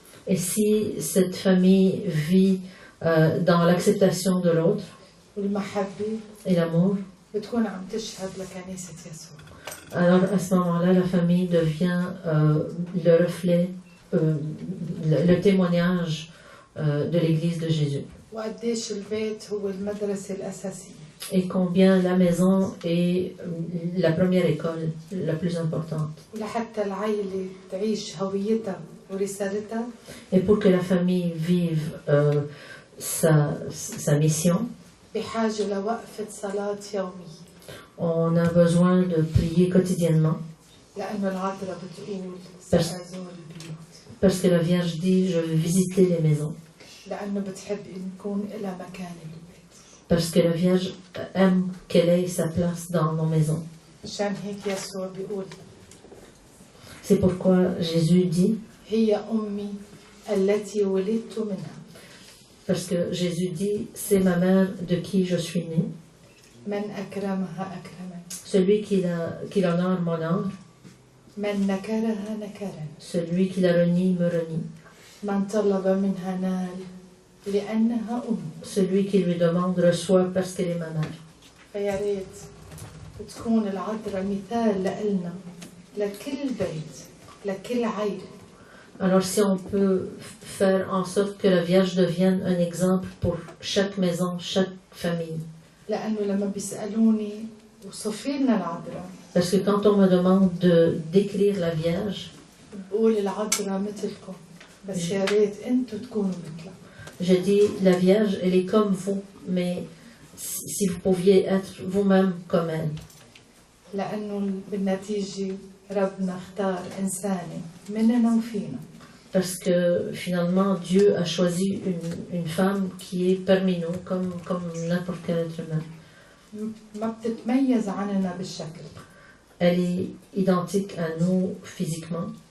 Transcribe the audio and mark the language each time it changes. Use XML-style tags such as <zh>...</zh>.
<fr>Et si cette famille vit dans l'acceptation de l'autre</fr> <ar>والمحبة</ar> <fr>et l'amour,</fr> <ar>بتكون عم تشهد لكنيسة يسوع.</ar> <fr>alors à ce moment-là, la famille devient le reflet, le témoignage de l'Église de Jésus.</fr> <ar>وقديش البيت هو المدرسة الأساسية.</ar> <fr>Et combien la maison est la première école, la plus importante.</fr> <ar>ولحتى العيلة تعيش هويتها ورسالتها</ar> <fr>Et pour que la famille vive sa mission,</fr> <ar>بحاجة لوقفة صلاة يومية.</ar> <fr>on a besoin de prier quotidiennement.</fr> <ar>لأنه العذراء بتقول سأزور البيوت.</ar> <fr>Parce que la Vierge dit, je vais visiter les maisons.</fr> <ar>لأنه بتحب يكون لها مكان بالبيت.</ar> <fr>Parce que la Vierge aime qu'elle ait sa place dans nos maisons.</fr> <ar>عشان هيك يسوع بيقول</ar> <fr>C'est pourquoi Jésus dit,</fr> <ar>هي أمي التي ولدت منها.</ar> <fr>parce que Jésus dit, c'est ma mère de qui je suis né.</fr> <ar>من أكرمها أكرمني.</ar> <fr>Celui qui honore m'honore.</fr> <ar>من نكرها نكرني.</ar> <fr>Celui qui la renie me renie.</fr> <ar>من طلب منها نال لأنها أمي.</ar> <fr>Celui qui lui demande reçoit parce qu'elle est ma mère.</fr> <ar>فيا ريت تكون العذراء مثال لنا لكل بيت لكل عائلة.</ar> <fr>Alors si on peut faire en sorte que la Vierge devienne un exemple pour chaque maison, chaque famille.</fr> <ar>لأنه لما بيسألوني وصفي لنا العذراء.</ar> <fr>Parce que quand on me demande de décrire la Vierge,</fr> <ar>بقول العذراء مثلكم بس يا ريت أنتوا تكونوا مثلها.</ar> <fr>je dis la Vierge, elle est comme vous, mais si vous pouviez être vous-même comme elle.</fr> <ar>لأنه بالنتيجة ربنا اختار إنسانة مننا وفينا.</ar> <fr>Parce que finalement, Dieu a choisi une femme qui est parmi nous, comme n'importe quel être humain.</fr> <ar>ما بتتميز عننا بالشكل.</ar> <fr>Elle est identique à nous physiquement.</fr>